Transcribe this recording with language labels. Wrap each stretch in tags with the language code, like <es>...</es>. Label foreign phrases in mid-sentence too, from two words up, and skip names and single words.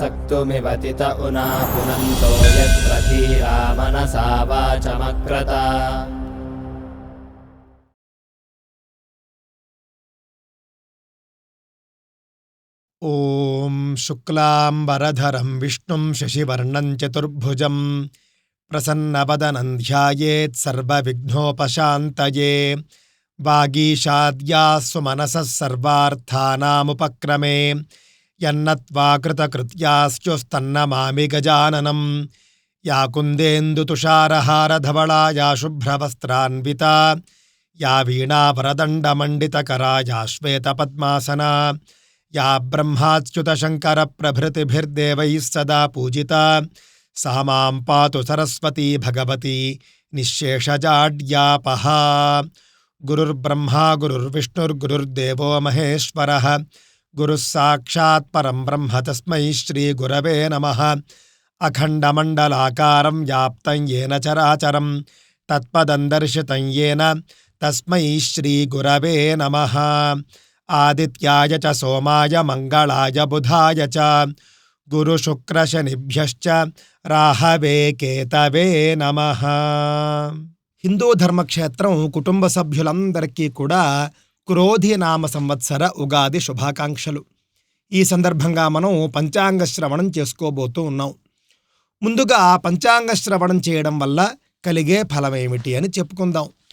<sa>मृत्युमिवतित उना पुनन्तो यत्र धीरा मनसा वाचमक्रत। ఓం శుక్లాంబరధరం విష్ణుం శశివర్ణం చతుర్భుజం ప్రసన్నవదనం ధ్యాయేత్ సర్వవిఘ్నోపశాంతయే వాగీషాద్యాస్సు మనసః సర్వార్థానాముపక్రమే యన్నత్వా కృతకృత్యాశ్చుస్తన్నమామి గజాననం యా కుందేందుతుషారహారధవళా యా శుభ్రవస్త్రాన్వితా యా వీణావరదండమండితకరా యా శ్వేతపద్మాసనా या ब्रह्माच्युतशङ्करप्रभृतिभिर्देवैः सदा पूजिता सा मां पातु सरस्वती भगवती निःशेषजाड्यापहा। गुरुर्ब्रह्मा गुरुर्विष्णुर्गुरुर्देवो महेश्वरः गुरुः साक्षात् परं ब्रह्म तस्मै श्रीगुरवे नमः। अखण्डमण्डलाकारं व्याप्तं येन चराचरं तत्पदं दर्शितं येन तस्मै श्रीगुरवे नमः। आदित्याय च सोमाय मंगलाय बुधाय च गुरुशुक्रशनिभ्यश्च राहवे केतवे नमः।</sa> <te>హిందూ ధర్మక్షేత్రం కుటుంబ సభ్యులందరికీ కూడా క్రోధి నామ సంవత్సర ఉగాది శుభాకాంక్షలు. ఈ సందర్భంగా మనం పంచాంగ శ్రవణం చేసుకోబోతూ ఉన్నాం. ముందుగా పంచాంగ శ్రవణం చేయడం వల్ల కలిగే ఫలమేమిటి అని చెప్పుకుందాం.</te>